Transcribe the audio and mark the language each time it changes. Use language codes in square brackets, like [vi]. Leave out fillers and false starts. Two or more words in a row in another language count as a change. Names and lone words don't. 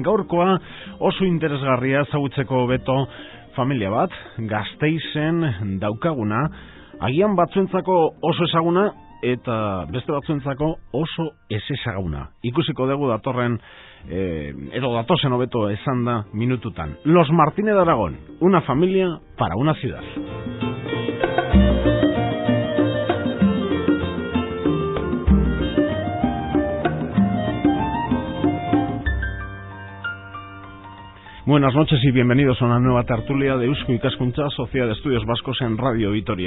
[eu] Gaurkoa oso interesgarria ezagutzeko hobeto familia bat, Gasteizen daukaguna, agian batzuentzako oso ezaguna eta beste batzuentzako oso ezezaguna. Ikusiko dugu datorren edo datozen hobeto esan da minututan. [es] Los Martínez de Aragón, una familia para una ciudad. Buenas noches y bienvenidos a una nueva tertulia de Eusko Ikaskuntza, Sociedad de Estudios Vascos en Radio Vitoria.